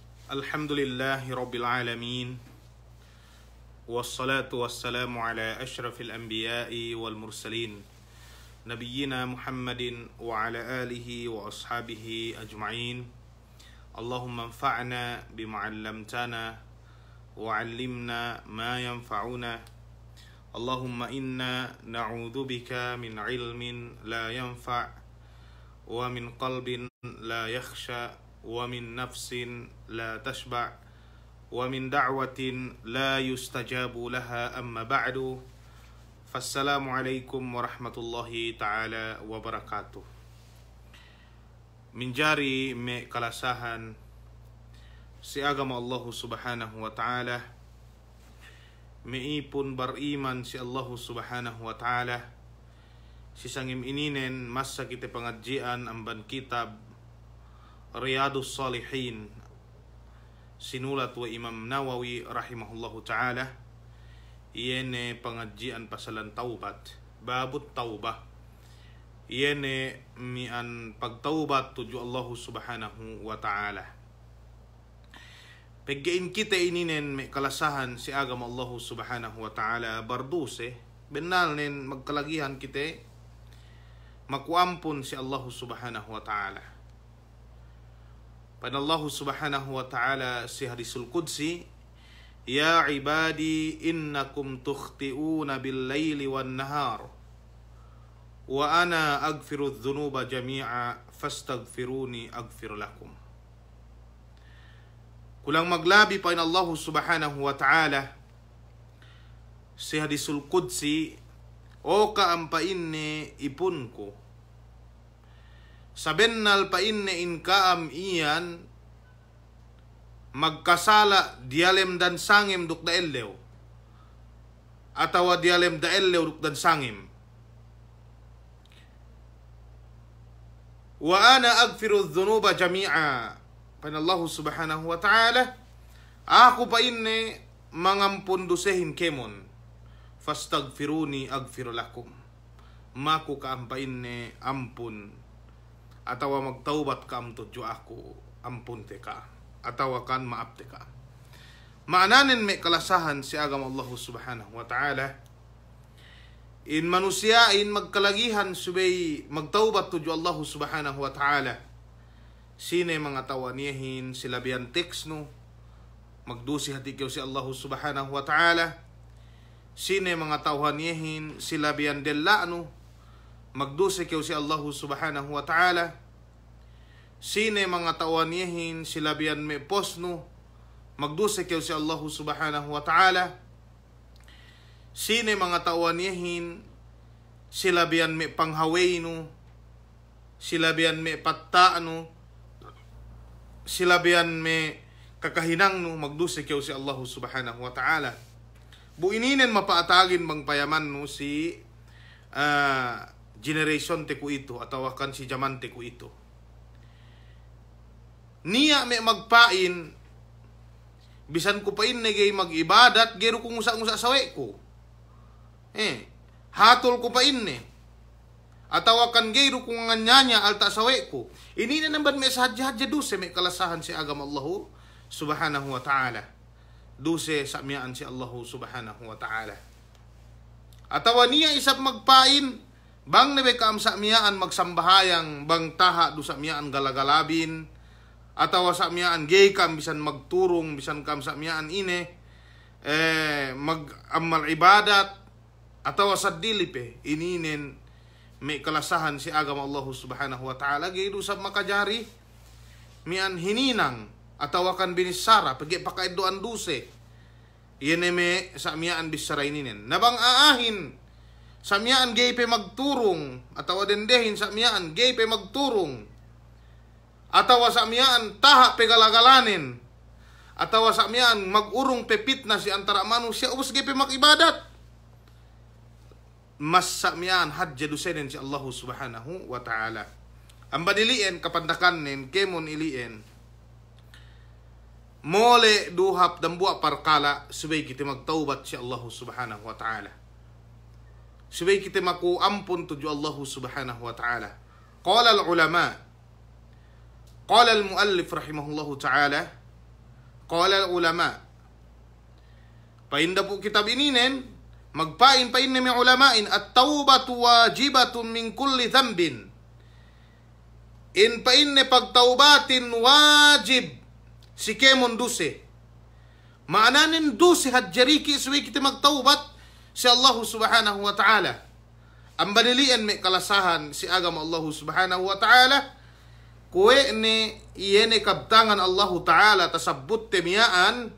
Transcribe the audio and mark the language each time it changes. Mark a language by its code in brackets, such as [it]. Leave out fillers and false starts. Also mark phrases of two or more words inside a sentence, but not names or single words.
[ar] الحمد لله رب العالمين. والصلاة والسلام على أشرف الأنبياء والمرسلين نبينا محمد وعلى آله وأصحابه أجمعين. اللهم انفعنا بما علمتنا وعلمنا ما ينفعنا. اللهم إنا نعوذ بك من علم لا ينفع ومن قلب لا يخشع ومن نفس لا تشبع ومن دعوة لا يستجاب لها أما بعد. فالسلام عليكم ورحمة الله تعالى وبركاته. [yka] Minjari me kalasahan si agama [ar] الله سبحانه وتعالى, [yka] meipun bariman si [ar] الله سبحانه وتعالى, [yka] si sangim ininen masa kita pengajian amban kitab Riyadus Salihin sinulat wa Imam Nawawi [ar] رحمه الله تعالى. [yka] Iene pengajian pasalan taubat, [ar] باب التوبة. [yka] Iene mian pagtaubat tuju [ar] الله سبحانه وتعالى. [yka] Paggain kita ininen may kalasahan si agama [ar] الله سبحانه وتعالى [yka] barduse, benal nen magkalagihan kita makuampun si Allah subhanahu wa ta'ala. Pada [ar] الله سبحانه وتعالى [yka] si [ar] الحديث القدسي, يا عبادي إنكم تخطئون بالليل والنهار وأنا أغفر الذنوب جميعا فاستغفروني أغفر لكم. [yka] Kulang maglabi pa in [ar] الله سبحانه وتعالى [yka] si [ar] الحديث القدسي, [yka] o kaampain ni ipun ko sabennal pa inne in kaam iyan magkasala dialem dan sangim duk da ellew atawa dialem da ellew duk dan sangim [ar] وأنا أغفر الذنوب جميعا. [yka] Pan [ar] الله سبحانه وتعالى, [yka] ako pa inne mangampun dusehin kemon [ar] فاستغفروني أغفر لكم. [yka] Maku kaam pa inne ampun atawa magtaubat ka amtudyo ako ampun te ka atawa kan maap te ka. Maananin may kalasahan si agama [ar] الله سبحانه وتعالى, [yka] in manusiain magkalagihan subay magtaubat tudyo [ar] الله سبحانه وتعالى. [yka] Sine mga tawanihin sila biyan teksno magdusi hati kiyo si [ar] الله سبحانه وتعالى. [yka] Sine mga tawanihin sila biyan delano magdusi kiyo si [ar] الله سبحانه وتعالى. [yka] Sine mga tawanihin sila biyan may posno magdusi kiyo si [ar] الله سبحانه وتعالى. [yka] Sine mga tawanihin sila biyan may panghawayno, sila biyan may pattaano, sila biyan may kakahinangno magdusi kiyo si [ar] الله سبحانه وتعالى. [yka] Buininen mapaatagin bang payaman no si generation te ko ito ataw kan si jaman te ko ito. Niya may magpain bisan ko pain negay mag-ibadat gero kung usa-usa sawe ko. Hatol ko pain ne. Ataw kan gero kung nganyanya alta sawe ko. Ini na naman may sadya-hadya duse may kalasahan si agama [ar] الله سبحانه وتعالى. [yka] Duse sa miyaan si [ar] الله سبحانه وتعالى. [yka] Ataw niya isap magpain bang nebe kaam sa miyaan magsambahayang bang taha do sa miyaan galagalabin atawa sa miyaan gay kam bisan magturong bisan kam sa miyaan ine mag-amal ibadat atawa sa dilipe ininen may kalasahan si agama [ar] الله سبحانه وتعالى [yka] gay do sa makajari mian hininang atawa kan binisara pagi pakaidoan duse yene me sa miyaan bisara ininen nabang aahin sa miyaan gay pe magturong atawa dendehin sa miyaan gay pe magturong atawa sa miyaan taha pe galagalanin atawa sa miyaan magurong pepit na si antara manusia ubos gay pe makibadat mas sa miyaan hadja dusenen si [ar] الله سبحانه وتعالى. [yka] Ang badilien kapandakan nen kemon ilien mole duhap dambua parkala subay kita magtaubat si [ar] الله سبحانه وتعالى. [yka] Subay kita maku ampun tuju [ar] الله سبحانه وتعالى. قال العلماء، قال المؤلف رحمه الله تعالى، قال العلماء. [yka] Painda po kitab ininen, magpain mi ulamain, [ar] التوبة واجبة من كل ذنب. [yka] In painne pagtaubatin wajib si kemon duse. Maananin duse hadjariki suwi kita magtaubat si [ar] الله سبحانه وتعالى. [yka] Ang banilian may kalasahan si agama [ar] الله سبحانه وتعالى. [yka] Kuwe ni iyene kabtangan [ar] الله تعالى [yka] tasabut temiyaan.